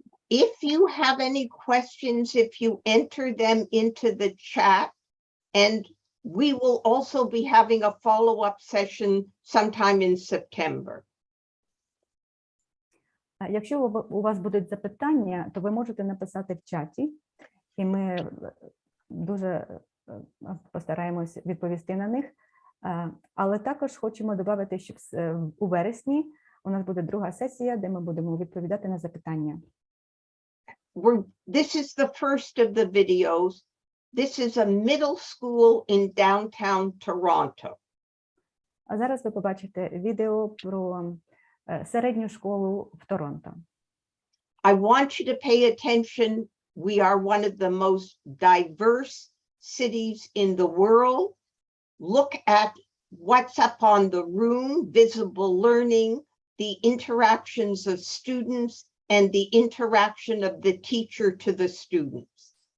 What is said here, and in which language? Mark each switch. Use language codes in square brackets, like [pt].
[en] If you have any questions, if you enter them into the chat, and we will also be having a follow-up session sometime in September. [uk] Якщо у вас будуть запитання, то ви можете написати в чаті, і ми дуже постараємось відповісти на них. Але також хочемо додати, що у вересні у нас буде друга сесія, де ми будемо відповідати на запитання. [en] This is the first of the videos. This is a middle school in downtown Toronto. [uk] А зараз ви побачите відео про середню школу в Торонто. [en] I want you to pay attention. We are one of the most diverse cities in the world. Look at what's up on the room, visible learning, the interactions of students, and the interaction of the teacher to the students.